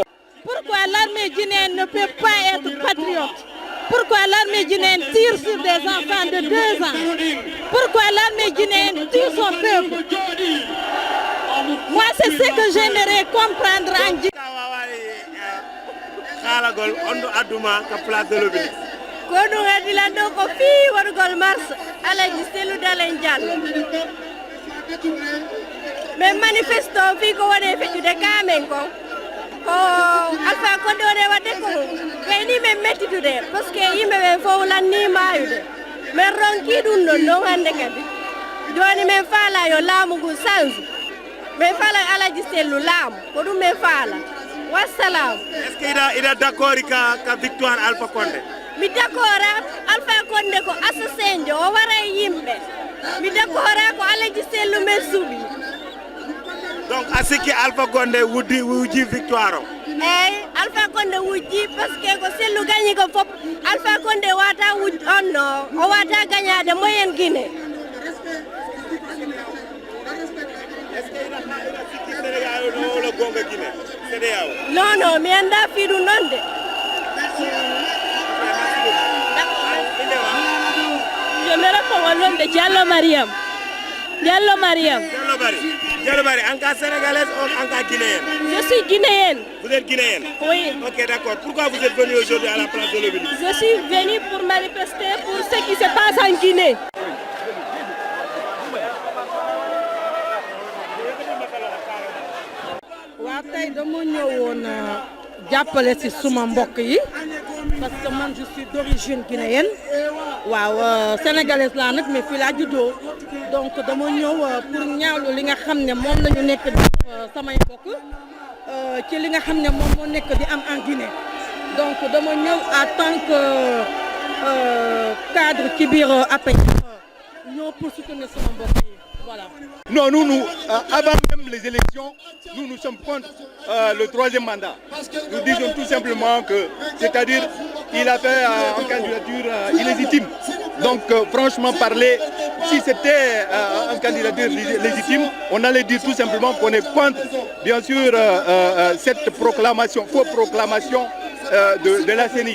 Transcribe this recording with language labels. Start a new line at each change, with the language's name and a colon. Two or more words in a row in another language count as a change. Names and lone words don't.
French: Pourquoi l'armée guinéenne ne peut pas être patriote? Pourquoi l'armée guinéenne tire sur des enfants de 2 ans? Pourquoi l'armée guinéenne tue son peuple? Moi, c'est ce que j'aimerais comprendre en Guinée.
Fula: ko ɗum adilando ko fi waɗugol mars alaji selludalen diallo mais manifesto fi ko waɗe feƴƴude kamen kon ko Alpha Condé waɗe wadde ko ɓeyni men mettitude
French: par ce que
Fula: yimɓe ɓen fof lanni mayude min ronki ɗum ɗon non hannde kadi joni min faala yo laamu ngu change min faala alaji sellu laamu ko ɗum min faala wassalam.
French: Est ce que
Fula: ida d'accord ka victoire Alpha Condé? Mi d'accord Alpha Condé ko assassin jo o waray yimɓe mi d'accord ko alaji sellu men suuɓi.
French: Donc à ce que
Fula: Alpha Condé wujji victoire o? Eyyi Alpha Condé wujji
French: par ce que
Fula: ko sellu gañi ko fof Alpha Condé wata wujji on no o wata gañade moyen Guinée. Non, non, mi anda fiiɗu noon de.
French: Je me réponds au nom de Diallo Mariam. Diallo Mariam. Diallo Mariam, en cas sénégalaise ou en cas guinéenne? Je suis guinéenne. Vous êtes guinéenne? Oui. Ok, d'accord. Pourquoi vous êtes venue aujourd'hui à la place de l'Obélisque? Je suis venue pour manifester pour ce qui se passe en Guinée.
Wolof: waaw tey dama ñëwoon jàppale ci suma mbokk yi
French: parce que
Wolof: man
French: je suis d'origine guinéenne
Wolof: waaw sénégalaise laa nag mais fii laa juddoo donc dama ñëw pour ñaawlu li nga xam ne moom la ñu nekk di samay mbokk ci li nga xam ne moom moo nekk di am
French: en Guinée
Wolof: donc dama ñëw
French: en tant que cadre
Wolof: ci biir APR ñoo
French: pour soutenir
Wolof: sama mbokk yi voilà.
French: Non, nous, avant même les élections, nous sommes contre le troisième mandat. Nous disons tout simplement que, c'est-à-dire, il a fait une candidature illégitime. Donc, franchement parler, si c'était une candidature légitime, on allait dire tout simplement qu'on est contre, bien sûr, cette proclamation, fausse proclamation de la CENI.